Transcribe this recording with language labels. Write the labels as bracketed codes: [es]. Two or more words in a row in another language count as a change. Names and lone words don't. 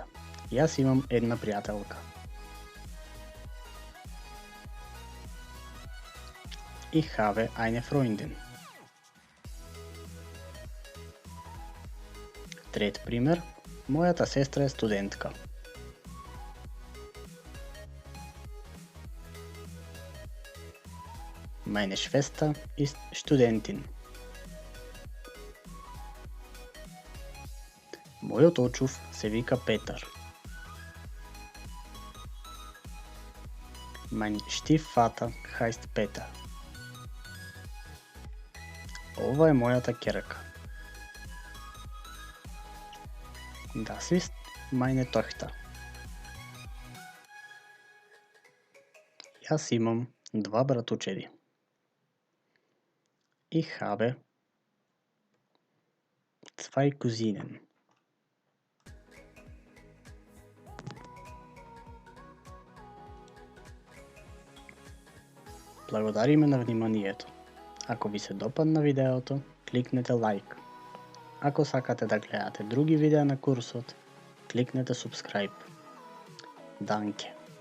[mk] Јас имам една пријателка. [de] Ich habe eine Freundin. [mk] Трет пример. Мојата сестра е студентка. [de] Meine Schwester ist Studentin. [mk] Мојот очув се вика Петар. [de] Mein Stiefvater heißt Peter. [mk] Ова е мојата ќерка. [de] Das ist meine Tochter. [mk] Јас имам два братучеди. [de] Ich habe zwei Cousinen. [mk] Благодариме на вниманието. Ако ви се допадна видеото, кликнете лайк. Ако сакате да гледате други видеа на курсот, кликнете subscribe. Данке.